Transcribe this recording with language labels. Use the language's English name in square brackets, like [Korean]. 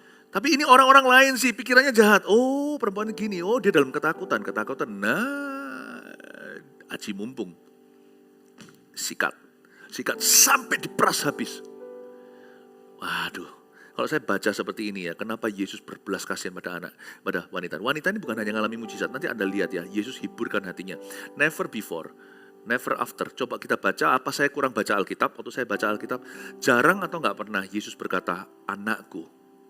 [Indonesian] Tapi ini orang-orang lain sih, pikirannya jahat. Oh perempuan ini gini, oh dia dalam ketakutan. Nah aji mumpung. Sikat sampai diperas habis. Waduh, kalau saya baca seperti ini ya, kenapa Yesus berbelas kasihan pada wanita. Wanita ini bukan hanya mengalami mujizat, nanti Anda lihat ya, Yesus hiburkan hatinya. [English] Never before, never after. [Indonesian] Coba kita baca, apa saya kurang baca Alkitab? Waktu saya baca Alkitab, jarang atau nggak pernah Yesus berkata, anakku.